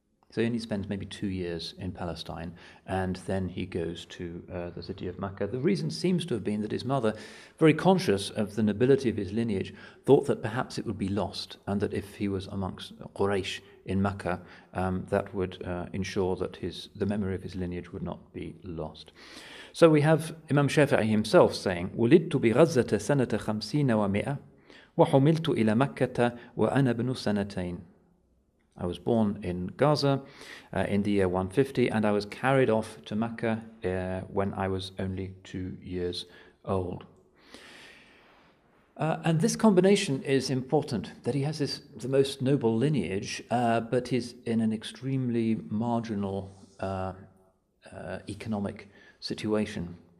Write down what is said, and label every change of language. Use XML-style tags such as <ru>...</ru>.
<en>So he only spends maybe 2 years in Palestine, and then he goes to the city of Mecca. The reason seems to have been that his mother, very conscious of the nobility of his lineage, thought that perhaps it would be lost, and that if he was amongst Quraysh in Mecca, that would ensure that the memory of his lineage would not be lost. So we have Imam Shafi'i himself saying,</en> <ar>وَلِدْتُ بِغَزَّةَ سَنَةَ خَمْسِينَ وَمِئَةٍ وَحُمِلْتُ إِلَى مَكَّةَ وَأَنَا بْنُ سَنَتَيْنِ.</ar> <en>I was born in Gaza in the year 150, and I was carried off to Mecca when I was only 2 years old. And this combination is important, that he has the most noble lineage, but is in an extremely marginal economic situation.</en>